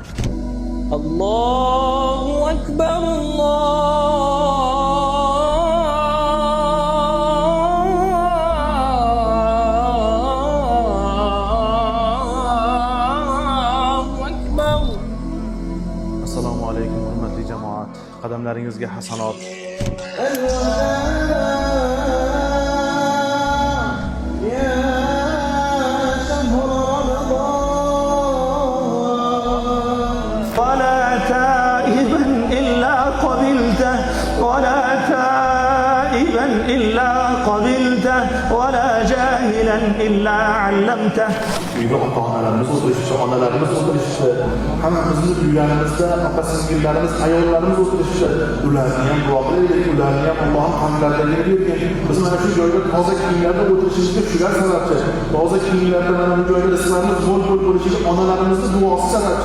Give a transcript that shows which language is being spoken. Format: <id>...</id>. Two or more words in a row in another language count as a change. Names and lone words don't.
<ar>الله أكبر الله أكبر. السلام عليكم</ar> <uz>hurmatli jamoat. Qadamlaringizga hasanot.</uz> <ar>ولا تائبا إلا قبلته ولا تائبا إلا قبلته ولا جاهلا إلا علمته.</ar> <uz>Uyda ota-onalarimiz o'tirishibdi, onalarimiz o'tirishibdi. Hammamizni uylarimizda opa-singillarimiz, ayollarimiz o'tirishibdi. Ularni ham duo qilaylik, ularni ham Allohning hamdardligini bergan. Biz mana shu joyda toza kiyimlarda o'tirishimizga shular sababchi. Toza kiyimlarda mana bu joyda islarimiz bo'l-bo'l bo'lishiga onalarimizning duosi sababchi.</uz>